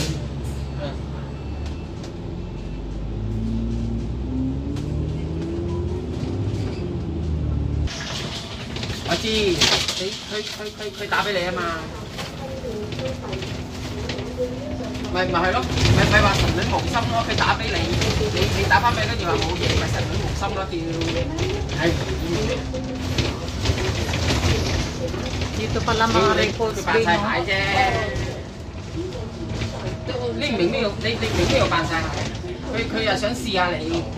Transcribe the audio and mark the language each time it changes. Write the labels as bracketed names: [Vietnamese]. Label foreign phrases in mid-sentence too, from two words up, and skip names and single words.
[Cantonese] 我知，佢打俾你啊嘛。咪係咯，咪話神女無心咯，佢打俾你，你打翻俾跟住話冇嘢，咪神女無心咯，屌！係。 [Filipino] Dito pala mga records [Cantonese] 佢扮晒蟹啫。你唔明呢度，你明呢度扮晒蟹？佢又想試下你。